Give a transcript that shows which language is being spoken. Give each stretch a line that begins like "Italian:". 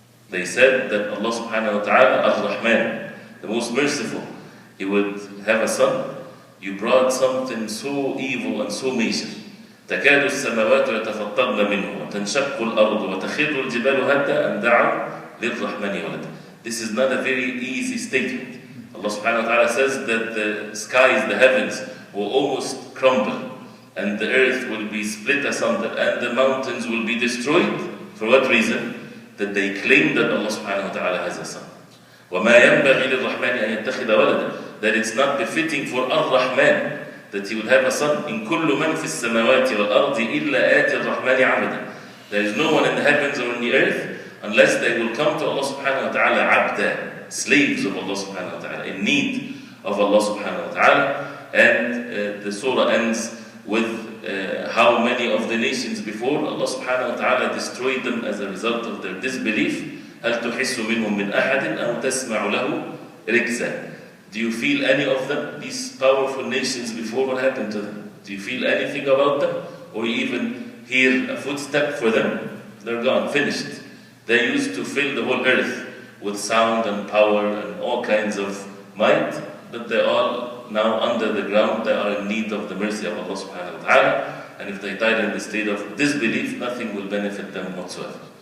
English: They said that Allah subhanahu wa ta'ala, Ar-Rahman, the most merciful, He would have a son. You brought something so evil and so major.
Arabic: تكاد السماوات يتفطرن منه وتنشق الأرض وتخر الجبال هدا أن دعوا للرحمن ولدا.
English: This is not a very easy statement. Allah subhanahu wa ta'ala says that the skies, the heavens, will almost crumble, and the earth will be split asunder, and the mountains will be destroyed. For what reason? That they claim that Allah subhanahu wa ta'ala has a son.
Arabic: وَمَا يَنْبَغِي لِلرَّحْمَنِ أَن يَتَّخِذَ وَلَدًا.
English: That it's not befitting for Ar-Rahman that he would have a son.
Arabic: إِن كُلُّ مَنْ فِي السَّمَاوَاتِ وَالْأَرْضِ إِلَّا آتِ الرَّحْمَنِ عَبْدًا.
English: There is no one in the heavens or in the earth unless they will come to Allah subhanahu wa ta'ala abda, slaves of Allah subhanahu wa ta'ala, in need of Allah subhanahu wa ta'ala. And the surah ends with how many of the nations before Allah subhanahu wa ta'ala destroyed them as a result of their disbelief.
Arabic: هل تحس منهم من أحد أو تسمع له ركزا.
English: Do you feel any of them, these powerful nations before, what happened to them? Do you feel anything about them? Or you even hear a footstep for them? They're gone, finished. They used to fill the whole earth with sound and power and all kinds of might, but they're all now under the ground. They are in need of the mercy of Allah subhanahu wa ta'ala, and if they died in the state of disbelief, nothing will benefit them whatsoever.